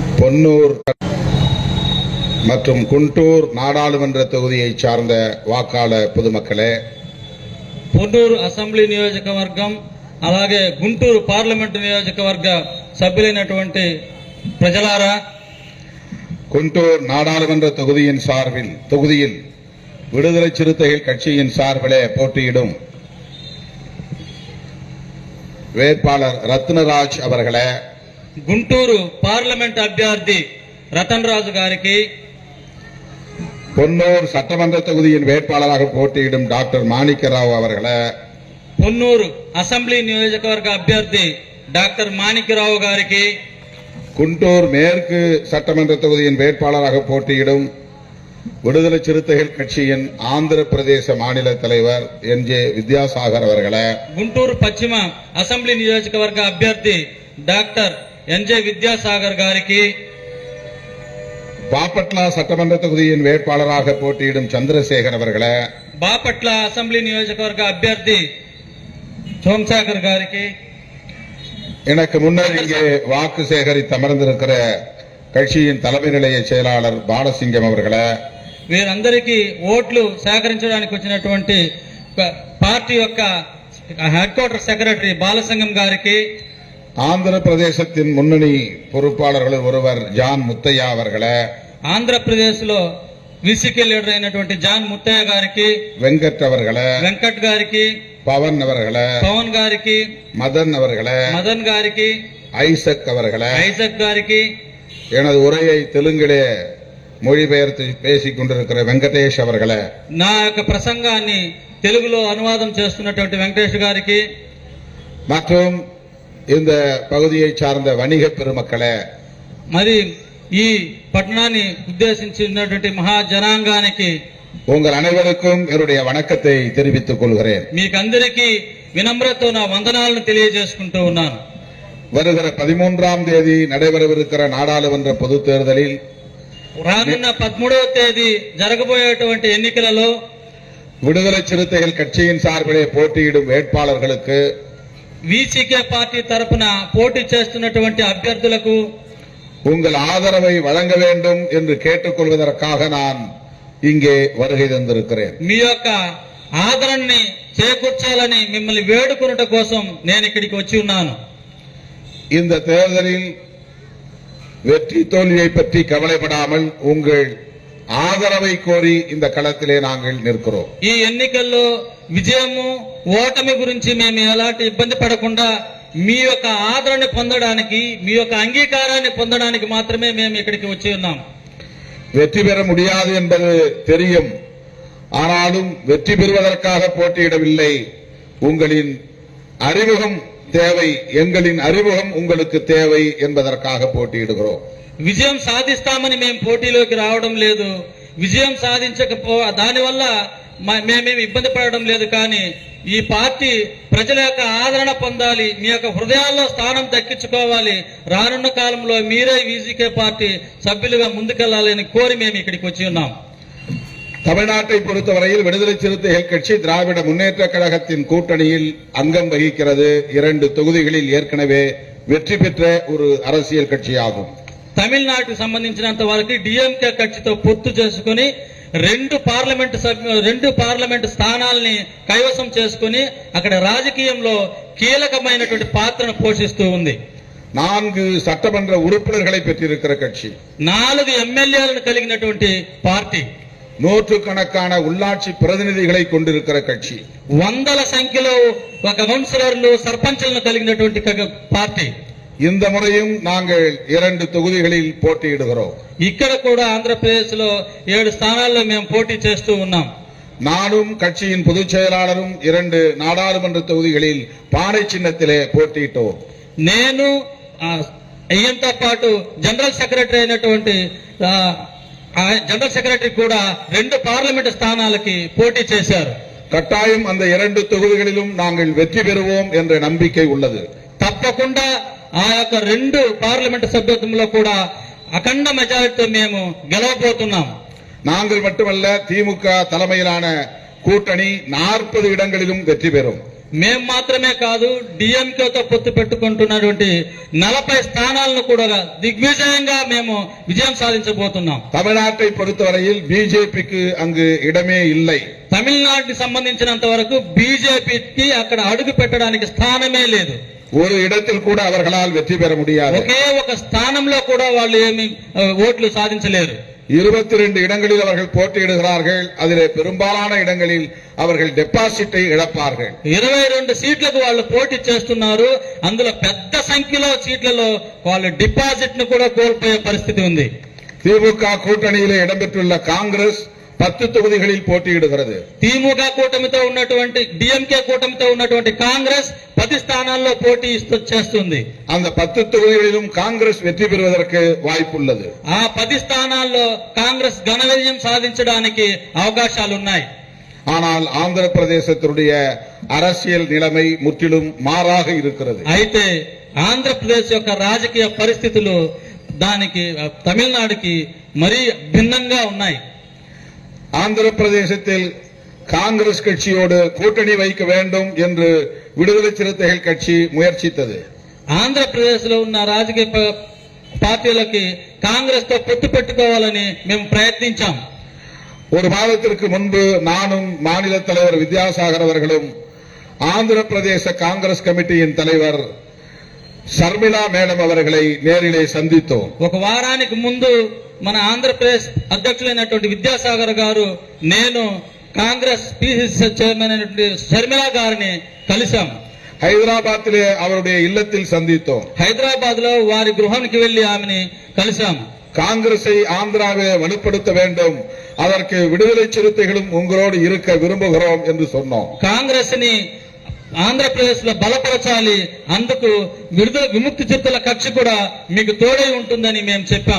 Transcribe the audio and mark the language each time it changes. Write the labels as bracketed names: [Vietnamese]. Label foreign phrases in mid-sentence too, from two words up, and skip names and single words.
[Tamil] பொன்னூர் மற்றும் குண்டூர் நாடாளுமன்ற தொகுதியை சார்ந்த வாக்காளர் பொதுமக்களே, [Telugu] పొన్నూరు అసెంబ్లీ నియోజకవర్గం అలాగే గుంటూరు పార్లమెంటు నియోజకవర్గ సభ్యులైనటువంటి ప్రజలారా, [Tamil] குண்டூர் நாடாளுமன்ற தொகுதியில் விடுதலை சிறுத்தைகள் கட்சியின் சார்பிலே போட்டியிடும் வேட்பாளர் ரத்னராஜ் அவர்களே, [Telugu] గుంటూరు పార్లమెంట్ అభ్యర్థి రతన్ రాజు గారికి, [Tamil] பொன்னூர் சட்டமன்ற தொகுதியின் வேட்பாளராக போட்டியிடும் டாக்டர் மாணிக்கராவ் அவர்களே, [Telugu] పొన్నూరు అసెంబ్లీ నియోజకవర్గ అభ్యర్థి డాక్టర్ మాణిక్యరావు గారికి, [Tamil] குண்டூர் மேற்கு சட்டமன்ற தொகுதியின் வேட்பாளராக போட்டியிடும் விடுதலை சிறுத்தைகள் கட்சியின் ஆந்திர பிரதேச மாநில தலைவர் என்.ஜே. வித்யாசாகர் அவர்களே, [Telugu] గుంటూరు పశ్చిమ అసెంబ్లీ నియోజకవర్గ అభ్యర్థి డాక్టర్ ఎన్.జే. విద్యాసాగర్ గారికి, [Tamil] பாப்பட்லா சட்டமன்ற தொகுதியின் வேட்பாளராக போட்டியிடும் சந்திரசேகர் அவர்களே, [Telugu] బాపట్ల అసెంబ్లీ నియోజకవర్గ అభ్యర్థి సోమశేఖర్ గారికి, [Tamil] எனக்கு முன்னர் இங்கே வாக்கு சேகரித்து அமர்ந்திருக்கிற கட்சியின் தலைமை நிலைய செயலாளர் பாலசிங்கம் அவர்களே, [Telugu] వీరందరికీ ఓట్లు సేకరించడానికి వచ్చినటువంటి పార్టీ యొక్క [English] head quarter secretary [Telugu] బాలసింగం గారికి, [Tamil] ஆந்திர பிரதேசத்தின் முன்னணி பொறுப்பாளர்களில் ஒருவர் ஜான் முத்தையா அவர்களே, [Telugu] ఆంధ్రప్రదేశ్ లో విసికే లీడర్ అయినటువంటి జాన్ ముత్తయ్య గారికి, [Tamil] வெங்கட் அவர்களே, [Telugu] వెంకట్ గారికి, [Tamil] பவன் அவர்களே, [Telugu] పవన్ గారికి, [Tamil] மதன் அவர்களே, [Telugu] మదన్ గారికి, [Tamil] ஐசக் அவர்களே, [Telugu] ఐజక్ గారికి, [Tamil] எனது உரையை தெலுங்கிலே மொழிபெயர்த்து பேசிக் கொண்டிருக்கிற வெங்கடேஷ் அவர்களே, [Telugu] నా యొక్క ప్రసంగాన్ని తెలుగులో అనువాదం చేస్తున్నటువంటి వెంకటేష్ గారికి, [Tamil] மற்றும் இந்த பகுதியை சார்ந்த வணிக பெருமக்களே, [Telugu] మరి ఈ పట్టణాన్ని ఉద్దేశించినటువంటి మహాజనాంగానికి [Tamil] உங்கள் அனைவருக்கும் என்னுடைய வணக்கத்தை தெரிவித்துக் கொள்கிறேன். [Telugu] మీకందరికీ వినమ్రతో నా వందనాలను తెలియజేసుకుంటూ ఉన్నాను. [Tamil] வருகிற 13ஆம் தேதி நடைபெறவிருக்கிற நாடாளுமன்ற பொதுத் தேர்தலில் [Telugu] రానున్న 13వ తేదీ జరగబోయేటువంటి ఎన్నికలలో [Tamil] விடுதலை சிறுத்தைகள் கட்சியின் சார்பிலே போட்டியிடும் வேட்பாளர்களுக்கு [Telugu] వీసీకే పార్టీ తరపున పోటీ చేస్తున్నటువంటి అభ్యర్థులకు [Tamil] உங்கள் ஆதரவை வழங்க வேண்டும் என்று கேட்டுக்கொள்வதற்காக நான் இங்கே வருகை தந்திருக்கிறேன். [Telugu] మీ యొక్క ఆదరణని చేకూర్చాలని మిమ్మల్ని వేడుకొనుట కోసం నేను ఇక్కడికి వచ్చి ఉన్నాను. [Tamil] இந்த தேர்தலில் வெற்றி தோல்வியை பற்றி கவலைப்படாமல் உங்கள் ஆதரவை கோரி இந்த களத்திலே நாங்கள் நிற்கிறோம். [Telugu] ఈ ఎన్నికల్లో విజయము ఓటమి గురించి మేము ఎలాంటి ఇబ్బంది పడకుండా మీ యొక్క ఆదరణ పొందడానికి, మీ యొక్క అంగీకారాన్ని పొందడానికి మాత్రమే మేము ఇక్కడికి వచ్చి ఉన్నాం. [Tamil] வெற்றி பெற முடியாது என்பது தெரியும். ஆனாலும் வெற்றி பெறுவதற்காக போட்டியிடவில்லை. உங்களின் அறிமுகம் தேவை, எங்களின் அறிமுகம் உங்களுக்கு தேவை என்பதற்காக போட்டியிடுகிறோம். [Telugu] విజయం సాధిస్తామని మేము పోటీలోకి రావడం లేదు. విజయం సాధించకపో దానివల్ల మేమేమి ఇబ్బంది పడడం లేదు. కానీ ఈ పార్టీ ప్రజల యొక్క ఆదరణ పొందాలి, మీ యొక్క హృదయాల్లో స్థానం దక్కించుకోవాలి. రానున్న కాలంలో మీరే వీసీకే పార్టీ సభ్యులుగా ముందుకెళ్లాలని కోరి మేము ఇక్కడికి వచ్చి ఉన్నాం. [Tamil] தமிழ்நாட்டை பொறுத்தவரையில் விடுதலை சிறுத்தைகள் கட்சி திராவிட முன்னேற்ற கழகத்தின் கூட்டணியில் அங்கம் வகிக்கிறது. 2 தொகுதிகளில் ஏற்கனவே வெற்றி பெற்ற ஒரு அரசியல் கட்சியாகும். [Telugu] తమిళనాడుకు సంబంధించినంత వరకు డిఎంకే కక్షితో పొత్తు చేసుకుని 2 పార్లమెంటు స్థానాల్ని కైవసం చేసుకుని అక్కడ రాజకీయంలో కీలకమైనటువంటి పాత్రను పోషిస్తూ ఉంది. [Tamil] 4 சட்டமன்ற உறுப்பினர்களை பெற்றிருக்கிற கட்சி, [Telugu] 4 ఎమ్మెల్యేలను కలిగినటువంటి పార్టీ, [Tamil] நூற்றுக்கணக்கான உள்ளாட்சி பிரதிநிதிகளை கொண்டிருக்கிற கட்சி, [Telugu] వందల సంఖ్యలో ఒక కౌన్సిలర్లు, సర్పంచులను కలిగినటువంటి పార్టీ. [Tamil] இந்த முறையும் நாங்கள் 2 தொகுதிகளில் போட்டியிடுகிறோம். [Telugu] ఇక్కడ కూడా ఆంధ్రప్రదేశ్ లో 7 స్థానాల్లో మేము పోటీ చేస్తూ ఉన్నాం. [Tamil] நானும் கட்சியின் பொதுச் செயலாளரும் 2 நாடாளுமன்ற தொகுதிகளில் பானை சின்னத்திலே போட்டியிட்டோம். [Telugu] నేను ఈయంతో పాటు [English] general secretary [Telugu] అయినటువంటి [English] general secretary [Telugu] కూడా 2 పార్లమెంటు స్థానాలకి పోటీ చేశారు. [Tamil] கட்டாயம் அந்த 2 தொகுதிகளிலும் நாங்கள் வெற்றி பெறுவோம் என்ற நம்பிக்கை உள்ளது. [Telugu] తప్పకుండా ఆ యొక్క 2 పార్లమెంటు సభ్యత్వంలో కూడా అఖండ మెజారిటీతో మేము గెలవబోతున్నాం. [Tamil] நாங்கள் மட்டுமல்ல, திமுக தலைமையிலான கூட்டணி 40 இடங்களிலும் வெற்றி பெறும். [Telugu] మేము మాత్రమే కాదు, డిఎంకేతో పొత్తు పెట్టుకుంటున్నటువంటి 40 స్థానాలను కూడా దిగ్విజయంగా మేము విజయం సాధించబోతున్నాం. [Tamil] தமிழ்நாட்டை பொறுத்தவரையில் பிஜேபிக்கு அங்கு இடமே இல்லை. [Telugu] తమిళనాడుకి సంబంధించినంత వరకు బీజేపీకి అక్కడ అడుగు పెట్టడానికి స్థానమే లేదు. [Tamil] ஒரு இடத்தில் கூட அவர்களால் வெற்றி பெற முடியாது. [Telugu] ఒకే ఒక స్థానంలో కూడా వాళ్ళు ఏమి ఓట్లు సాధించలేరు. [Tamil] 22 இடங்களில் அவர்கள் போட்டியிடுகிறார்கள். அதிலே பெரும்பாலான இடங்களில் அவர்கள் டெபாசிட்டை இழப்பார்கள். [Telugu] 22 సీట్లకు వాళ్ళు పోటీ చేస్తున్నారు. అందులో పెద్ద సంఖ్యలో సీట్లలో వాళ్ళు డిపాజిట్ ను కూడా కోల్పోయే పరిస్థితి ఉంది. [Tamil] திமுக கூட்டணியிலே இடம்பெற்றுள்ள காங்கிரஸ் 10 தொகுதிகளில் போட்டியிடுகிறது. [Telugu] திமுக కూటమితో ఉన్నటువంటి డిఎంకే కూటమితో ఉన్నటువంటి కాంగ్రెస్ 10 స్థానాల్లో పోటీ చేస్తుంది. [Tamil] அந்த 10 தொகுதிகளிலும் காங்கிரஸ் வெற்றி பெறுவதற்கு வாய்ப்புள்ளது. [Telugu] ఆ 10 స్థానాల్లో కాంగ్రెస్ ఘన విజయం సాధించడానికి అవకాశాలు ఉన్నాయి. [Tamil] ஆனால் ஆந்திர பிரதேசத்தினுடைய அரசியல் நிலைமை முற்றிலும் மாறாக இருக்கிறது. [Telugu] అయితే ఆంధ్రప్రదేశ్ యొక్క రాజకీయ పరిస్థితులు దానికి తమిళనాడుకి మరీ భిన్నంగా ఉన్నాయి. [Tamil] ஆந்திர பிரதேசத்தில் காங்கிரஸ் கட்சியோடு கூட்டணி வைக்க வேண்டும் என்று விடுதலை சிறுத்தைகள் கட்சி முயற்சித்தது. [Telugu] ఆంధ్రప్రదేశ్ లో ఉన్న రాజకీయ పార్టీలకి కాంగ్రెస్ తో పొత్తు పెట్టుకోవాలని మేము ప్రయత్నించాం. [Tamil] ஒரு மாதத்திற்கு முன்பு நானும் மாநில தலைவர் வித்யாசாகர் அவர்களும் ஆந்திர பிரதேச காங்கிரஸ் கமிட்டியின் தலைவர் ஷர்மிளா மேடம் அவர்களை நேரிலே சந்தித்தோம். [Telugu] ఒక వారానికి ముందు మన ఆంధ్రప్రదేశ్ అధ్యక్షులైనటువంటి విద్యాసాగర్ గారు, నేను కాంగ్రెస్ [English] PCC chairman [Telugu] అయినటువంటి షర్మిళా గారిని కలిశాం. [Tamil] హైదరాబాద్లే அவருடைய இல்லத்தில் சந்தித்தோம். [Telugu] హైదరాబాద్ లో వారి గృహానికి వెళ్లి ఆమెని కలిశాం. [Tamil] காங்கிரஸை ஆந்திராவிலே வலுப்படுத்த வேண்டும், அதற்கு விடுதலை சிறுத்தைகளும் உங்களோடு இருக்க விரும்புகிறோம் என்று சொன்னோம். [Telugu] కాంగ్రెస్ ని ఆంధ్రప్రదేశ్ లో బలపరచాలి, అందుకు విముక్తి చిరుతల కక్ష కూడా మీకు తోడై ఉంటుందని మేము చెప్పాం.